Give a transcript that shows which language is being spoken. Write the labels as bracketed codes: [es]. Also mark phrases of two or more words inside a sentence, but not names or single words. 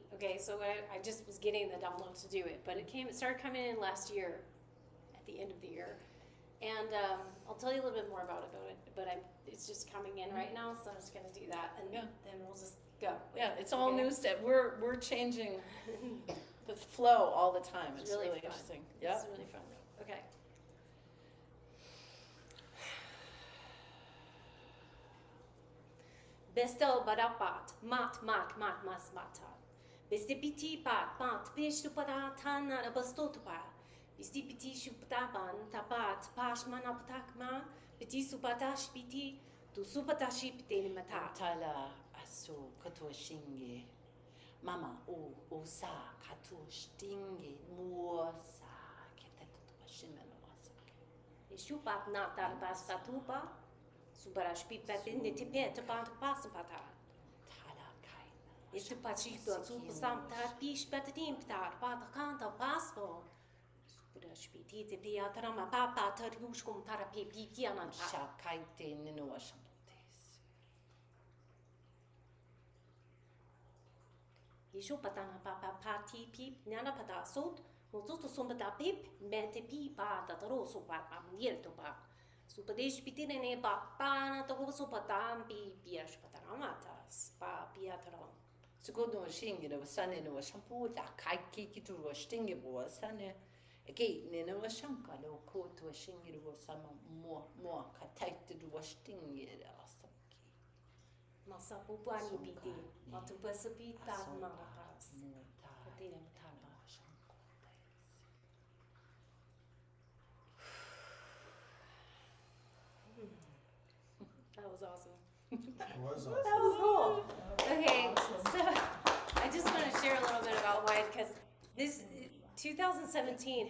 [en] Okay, so I just was getting the download to do it, but it started coming in last year, at the end of the year, And I'll tell you a little bit more about it, but it's just coming in right now, so I'm just gonna do that, and Yeah. then we'll just go. Yeah, it's all Okay. new stuff. We're changing the flow all the time. It's really fun. interesting. Yeah. It's really fun. Okay. Besto badapat mat mas mata. Bestipiti pat pishtu padatana abastotupa. Bestipiti shuptaban tapat pashmanapatakma. Biti supatash piti tu supatashi piti mata. Tala asu katua shinge. Mama o sa katua stinge mua sa ketetua shimeno wasa. Ishupat nata bastatupa. Subarash pipatin de tipet about pasapata. Tala kaina. Este pachito super samta pish patatim ptar patakanta paspo. Subarash piti te piatrama papa tarbushkum tarapi piananta. Shakaite nino shantes. Ishupatana papa party peep nana pata sot. Mototo sombata pip mente pipa tataroso papa mierto papa. Supadesh pitine pa pana to sopatam pi piash pataramatas pa piatron. Segundo o shinge no sane no shampoo da kai kiki tu o stinge bo sane. Again, nino shanka lo ko to shinge no sama mo kataite do stinge da. Masa pupuani piti. Matu pasapita manapas. Patira matana. That was awesome. It was awesome. That was cool. Okay, so I just want to share a little bit about why, because this 2017.